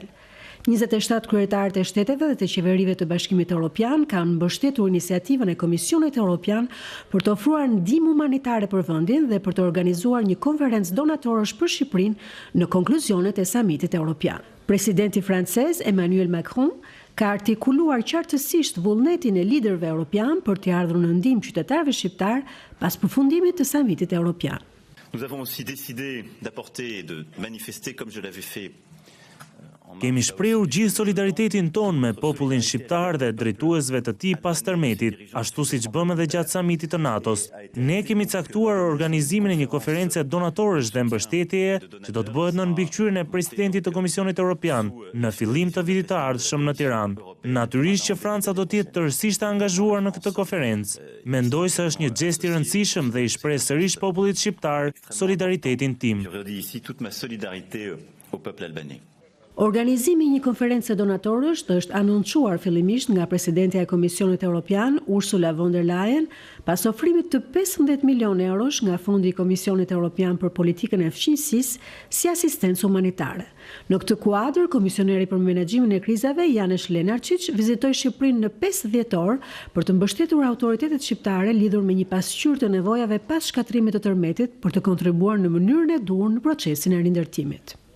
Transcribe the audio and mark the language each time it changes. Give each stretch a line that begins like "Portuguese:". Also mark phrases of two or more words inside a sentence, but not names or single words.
Albanian: 27 kryetarët e shteteve dhe të qeverive të Bashkimit Evropian kanë mbështetur iniciativën e Komisionit Evropian për të ofruar ndihmë humanitare për vendin dhe për të organizuar një konferencë donatorësh për Shqipërinë në konkluzionet e samitit evropian. Presidenti francez Emmanuel Macron ka artikuluar qartësisht vullnetin e liderëve evropian për të ardhur në ndihmë qytetarëve shqiptar pas përfundimit të samitit evropian.
French: Nous avons aussi décidé d'apporter et de manifester comme je l'avais fait.
Albanian: Kemi shprehur gjithë solidaritetin ton me popullin shqiptar dhe drejtuesve të tij pas tërmetit, ashtu siç bëmë edhe gjatë samitit të NATO-s. Ne kemi caktuar organizimin e një konference donatorësh dhe mbështetjeje që do të bëhet në mbikëqyrjen e presidentit të Komisionit Evropian në fillim të vitit të ardhshëm në Tiranë. Natyrisht që Franca do të jetë tërësisht e angazhuar në këtë konferencë. Mendoj se është një gest i rëndësishëm dhe i shpreh sërish popullit shqiptar solidaritetin tim.
French: Je redis ici toute ma solidarité au peuple albanais.
Albanian: Organizimi i një konferencë donatorësh është anoncuar fillimisht nga presidentja e Komisionit Evropian, Ursula von der Leyen, pas ofrimit të 15 milion eurosh nga Fondi i Komisionit Evropian për politikën e fqinjësisë si asistencë humanitare. Në këtë kuadër, komisioneri për menaxhimin e krizave, Janez Lenarčić, vizitoi Shqipërinë në 5 dhjetor për të mbështetur autoritetet shqiptare lidhur me një pasqyrë të nevojave pas shkatrimit të tërmetit për të kontribuar në mënyrën e duhur në procesin e rindërtimit.